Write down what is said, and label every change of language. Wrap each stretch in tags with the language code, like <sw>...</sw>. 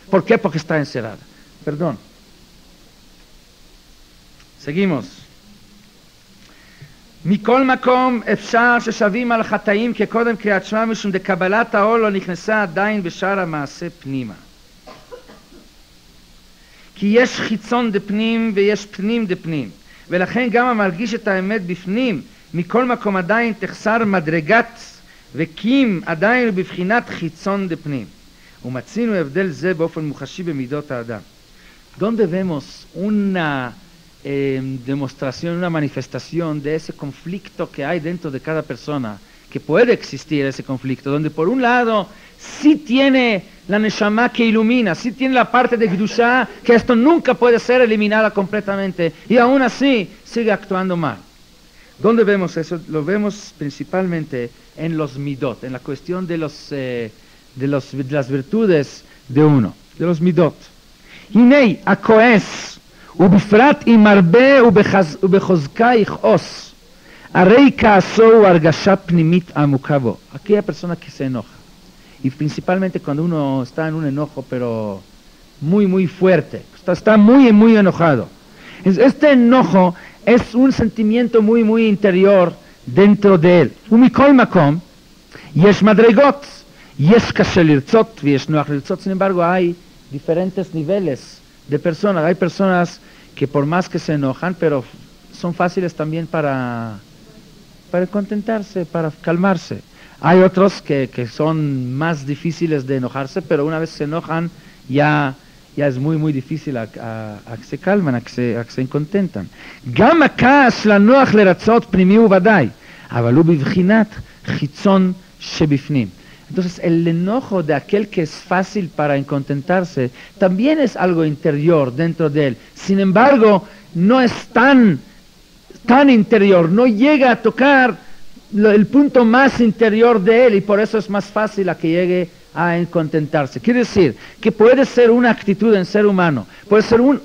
<es>¿Por qué? Porque está encerrada. Perdón. Seguimos.</es> <he>Mikol makom efshar sheshavim al chataim kekodem Kriyat Shema mishum de kabbalat haol lo נכנסה עדיין בשאר המעשה פנימה. כי יש חיצון דפנים ויש פנים דפנים. ולכן גם המרגיש את האמת בפנים מכל מקום עדיין תחסר מדרגת וקים עדיין בבחינת חיצון דפנים. ומצינו הבדל זה באופן מוחשי במידות האדם.</he> <es>donde vemos una demostración, una manifestación de ese conflicto que hay dentro de cada persona, que puede existir ese conflicto, donde por un lado sí tiene la Neshama que ilumina, sí tiene la parte de Kedushá, que esto nunca puede ser eliminada completamente, y aún así sigue actuando mal. ¿Dónde vemos eso? Lo vemos principalmente en los midot, en la cuestión de las virtudes de uno, de los midot.</es> <he>Hinei הכועס, ובפרט אם הרבה ובחוזקה יכעוס, הרי כעסו הוא הרגשה פנימית עמוקה בו.</he> <es>Aquella persona que se enoja, y principalmente cuando uno está en un enojo pero muy muy fuerte, está muy muy enojado. Este enojo es un sentimiento muy muy interior dentro de él.</es> <he>ומכל מקום יש מדרגות, יש קשה לרצות ויש נוח לרצות.</he> <es>Sin embargo hay diferentes niveles de personas. Hay personas que por más que se enojan, pero son fáciles también para contentarse, para calmarse. Hay otros que son más difíciles de enojarse, pero una vez se enojan ya es muy muy difícil a que se calman, a que se contentan.</es> <he>גם הכעס לנוח לרצות פנימי וודאי, אבל הוא בבחינת חיצון שבפנים.</he> <es>Entonces el enojo de aquel que es fácil para contentarse también es algo interior dentro de él. Sin embargo, no es tan interior, no llega a tocar el punto más interior de él y por eso es más fácil a que llegue a contentarse. Quiere decir que puede ser una actitud en ser humano, puede ser</es>